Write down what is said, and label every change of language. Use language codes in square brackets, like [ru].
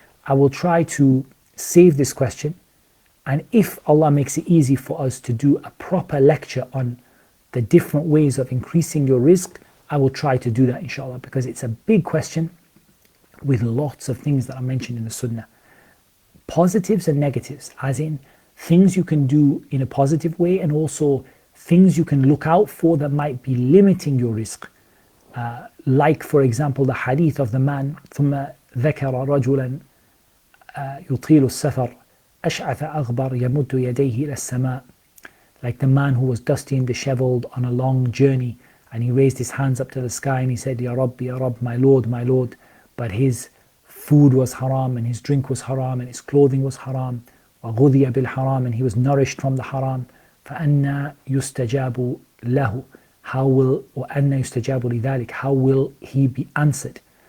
[en] I will try to save this question, and if Allah makes it easy for us to do a proper lecture on the different ways of increasing your rizq, I will try to do that, inshallah, because it's a big question with lots of things that are mentioned in the Sunnah. Positives and negatives, as in things you can do in a positive way, and also things you can look out for that might be limiting your rizq. Like, for example, the hadith of the man, [ar] ثم ذكر رجلا يطيل السفر أشعث أغبر يمد يديه إلى السماء. [en] Like the man who was dusty and disheveled on a long journey, and he raised his hands up to the sky and he said, Ya Rabb, Ya Rabb, my Lord, my Lord. But his food was haram, and his drink was haram, and his clothing was haram. [ar] وغذي بالحرام, [en] and he was nourished from the haram. [ar] فأنا يستجاب له. [en] How will he be answered?